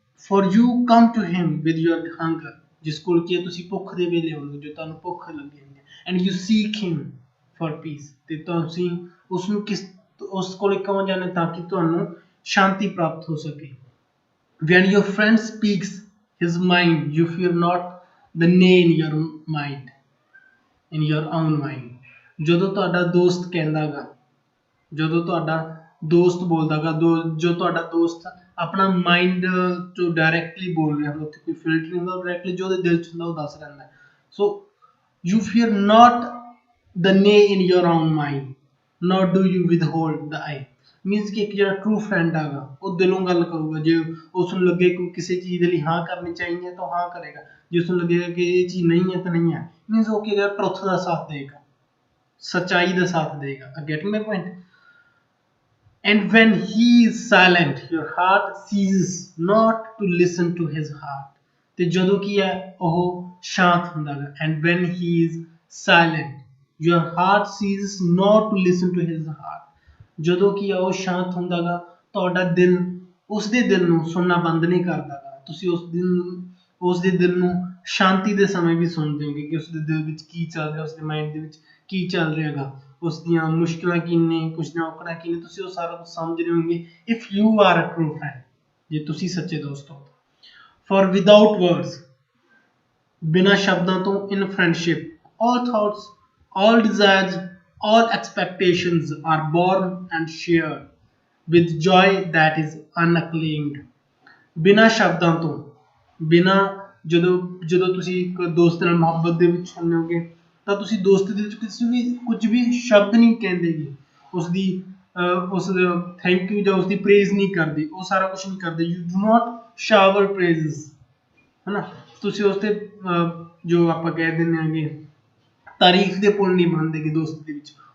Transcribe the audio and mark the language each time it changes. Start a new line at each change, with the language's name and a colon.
English: for you come to him with your hunger,
Punjabi: ਜਿਸ ਕੋਲ ਕੀ ਹੈ ਤੁਸੀਂ ਭੁੱਖ ਦੇ ਵੇਲੇ ਆਉਂਦੇ ਹੋ, ਜੋ ਤੁਹਾਨੂੰ ਭੁੱਖ ਲੱਗੀ ਹੁੰਦੀ ਹੈ।
English: and you seek him for peace,
Punjabi: ਤੇ ਤੁਸੀਂ ਉਸ ਨੂੰ ਉਸ ਕੋਲ ਕਿਉਂ ਜਾਂਦੇ, ਤਾਂ ਕਿ ਤੁਹਾਨੂੰ ਸ਼ਾਂਤੀ ਪ੍ਰਾਪਤ ਹੋ ਸਕੇ।
English: when your friend speaks his mind, you fear not the nay in your mind, in your own mind.
Punjabi: ਜਦੋਂ ਤੁਹਾਡਾ ਦੋਸਤ ਕਹਿੰਦਾ ਗਾ, ਜਦੋਂ ਤੁਹਾਡਾ ਦੋਸਤ ਬੋਲਦਾ ਗਾ, ਜੋ ਤੁਹਾਡਾ ਦੋਸਤ ਆਪਣਾ ਮਾਈਂਡ ਤੋਂ ਡਾਇਰੈਕਟਲੀ ਬੋਲ ਰਿਹਾ ਹੁੰਦਾ, ਉੱਥੇ ਕੋਈ ਫਿਲਟਰ ਨਹੀਂ ਹੁੰਦਾ, ਡਾਇਰੈਕਟਲੀ ਜੋ ਉਹਦੇ ਦਿਲ 'ਚ ਹੁੰਦਾ ਉਹ ਦੱਸ ਰਹਿੰਦਾ।
English: So you fear not the nay in your own mind, nor do you withhold the eye.
Punjabi: Means ਕਿ ਇੱਕ ਜਿਹੜਾ ਟਰੂ ਫਰੈਂਡ ਹੈਗਾ ਉਹ ਦਿਲੋਂ ਗੱਲ ਕਰੂਗਾ। ਜੇ ਉਸ ਨੂੰ ਲੱਗੇ ਕਿ ਕਿਸੇ ਚੀਜ਼ ਦੇ ਲਈ ਹਾਂ ਕਰਨੀ ਚਾਹੀਦੀ ਹੈ ਤਾਂ ਹਾਂ ਕਰੇਗਾ, ਜੇ ਉਸ ਨੂੰ ਲੱਗੇਗਾ ਕਿ ਇਹ ਚੀਜ਼ ਨਹੀਂ ਹੈ ਤਾਂ ਨਹੀਂ ਹੈ, ਮੀਨਸ ਉਹ ਕੀ ਟਰੁੱਥ ਦਾ ਸਾਥ ਦੇਗਾ, ਸੱਚਾਈ ਦਾ ਸਾਥ ਦੇਗਾ।
English: Getting my point. and when he is silent, your heart ceases not to listen to his heart,
Punjabi: ਤੇ ਜਦੋਂ ਕੀ ਹੈ ਉਹ ਸ਼ਾਂਤ ਹੁੰਦਾ ਹੈ।
English: and when he is silent, your heart ceases not to listen to his heart,
Punjabi: ਜਦੋਂ ਕੀ ਆ ਉਹ ਸ਼ਾਂਤ ਹੁੰਦਾ ਗਾ, ਤੁਹਾਡਾ ਦਿਲ ਉਸਦੇ ਦਿਲ ਨੂੰ ਸੁਣਨਾ ਬੰਦ ਨਹੀਂ ਕਰਦਾ ਗਾ, ਤੁਸੀਂ ਉਸਦੇ ਦਿਲ ਨੂੰ ਸ਼ਾਂਤੀ ਦੇ ਸਮੇਂ ਵੀ ਸੁਣਦੇ ਹੋਗੇ ਕਿ ਉਸਦੇ ਦਿਲ ਵਿੱਚ ਕੀ ਚੱਲ ਰਿਹਾ, ਉਸਦੇ ਮਾਈਂਡ ਦੇ ਵਿੱਚ ਕੀ ਚੱਲ ਰਿਹਾ ਗਾ, ਉਸ ਦੀਆਂ ਮੁਸ਼ਕਿਲਾਂ ਕੀ ਨੇ, ਕੁਛ ਨਾ ਔਕੜਾਂ ਕੀ ਨੇ, ਤੁਸੀਂ ਉਹ ਸਾਰਾ ਕੁਝ ਸਮਝ ਰਹੇ ਹੋਗੇ।
English: if you are a true friend,
Punjabi: ਜੇ ਤੁਸੀਂ ਸੱਚੇ ਦੋਸਤ ਹੋ।
English: for without words,
Punjabi: ਬਿਨਾਂ ਸ਼ਬਦਾਂ ਤੋਂ,
English: In friendship all thoughts, all desires, all expectations are born and shared with joy that is unacclaimed.
Punjabi: ਬਿਨਾਂ ਸ਼ਬਦਾਂ ਤੋਂ, ਬਿਨਾਂ ਜਦੋਂ ਤੁਸੀਂ ਇੱਕ ਦੋਸਤ ਨਾਲ ਮੁਹੱਬਤ ਦੇ ਵਿੱਚ ਹੁੰਦੇ ਹੋਗੇ ਤਾਂ ਤੁਸੀਂ ਦੋਸਤੀ ਦੇ ਵਿੱਚ ਕੁਝ ਵੀ ਸ਼ਬਦ ਨਹੀਂ ਕਹਿੰਦੇ ਗੇ, ਉਸ ਥੈਂਕ ਯੂ ਜਾਂ ਉਸਦੀ ਪ੍ਰੇਜ਼ ਨਹੀਂ ਕਰਦੇ, ਉਹ ਸਾਰਾ ਕੁਝ ਨਹੀਂ ਕਰਦੇ।
English: you do not shower praises,
Punjabi: ਹੈ ਨਾ, ਤੁਸੀਂ ਉਸ 'ਤੇ ਜੋ ਆਪਾਂ ਕਹਿ ਦਿੰਦੇ ਹੈਗੇ ਤਾਰੀਫ ਦੇ ਪੁੱਲ ਨਹੀਂ ਬਣਦੇ ਗੇ ਦੋਸਤੀ ਦੇ ਵਿੱਚ।